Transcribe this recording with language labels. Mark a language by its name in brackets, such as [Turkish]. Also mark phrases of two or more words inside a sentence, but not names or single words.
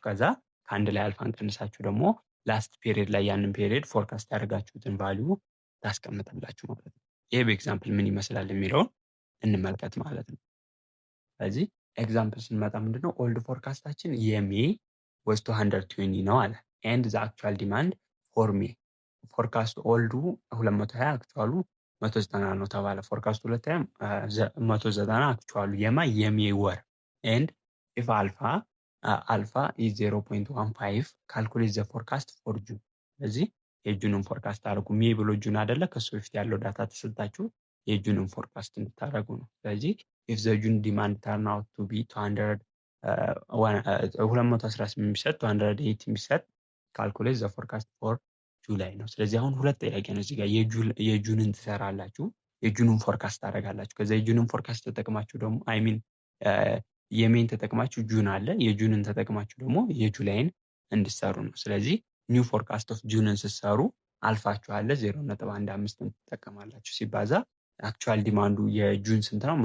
[Amharic] ከዛ ከአንድ ላይ አልፋን ቀንሳችሁ ደግሞ [English] last period [Amharic] ላይ ያንን ፔሪድ ፎርካስት ያደርጋችሁትን ቫልዩ ታስቀምጣላችሁ ማለት ነው። ይሄ በኤግዛምፕል ምን ይመስላል የሚለውን እንመልከት ማለት ነው። ስለዚህ ኤግዛምፕል ስንመጣ ምንድነው ኦልድ ፎርካስታችን የሜይ was 220 ነው አለ [English] and the actual demand for May [Amharic] ፎርካስት ኦልዱ 220 አክቹዋሉ 190 ነው ተባለ። ፎርካስቱ ሁለታይም 190 አክቹዋሉ የሜይ ወር [English] and if alpha is 0.15 calculate the forecast for June። [Amharic] ስለዚህ የጁንን ፎርካስት አድርጉ። ሜይ ብሎ ጁን አይደለ ከሱ በፊት ያለው ዳታ ተሰጣችሁ የጁንን ፎርካስት እንድታደርጉ ነው። ስለዚህ [English] if the June demand turn out to be [Amharic] 218 ቢሰጥ 280 ቢሰጥ [English] calculate the forecast for July [Amharic] ነው። ስለዚህ አሁን ሁለት ጥያቄ ነው እዚህ ጋር የጁንን ትሰራላችሁ፣ የጁንን ፎርካስት ታደርጋላችሁ። ከዛ የጁንን ፎርካስት ተጠቅማችሁ ደግሞ የሜን ተጠቅማችሁ ጁን አለ፣ የጁንን ተጠቅማችሁ ደግሞ የጁላይን እንድሰሩ ነው። ስለዚህ [English] new forecast of [Amharic] ጁንን ስትሰሩ አልፋችሁ አለ 0.15 ትጠቀማላችሁ። ሲባዛ አክቹዋል ዲማንዱ የጁን ስንት ነው?